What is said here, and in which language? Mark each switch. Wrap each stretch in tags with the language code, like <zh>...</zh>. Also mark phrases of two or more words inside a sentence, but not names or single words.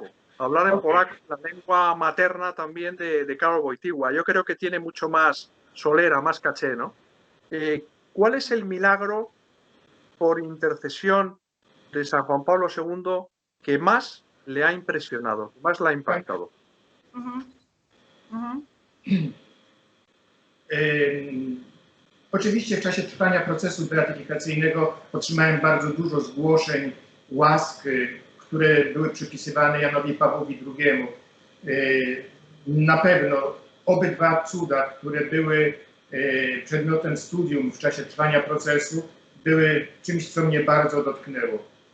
<es>Hablar en polaco, la lengua materna también de Karol Wojtyła. Yo creo que tiene mucho más solera, más caché, ¿no? ¿Cuál es el milagro por intercesión de San Juan Pablo II que más le ha impresionado, más le ha impactado?</es> <pl>Oczywiście w czasie trwania procesu beatyfikacyjnego otrzymałem bardzo dużo zgłoszeń, łask, które były przypisywane Janowi Pawłowi II. Na pewno obydwa cuda, które były przedmiotem studium w czasie trwania procesu, były czymś, co mnie bardzo dotknęło.</pl>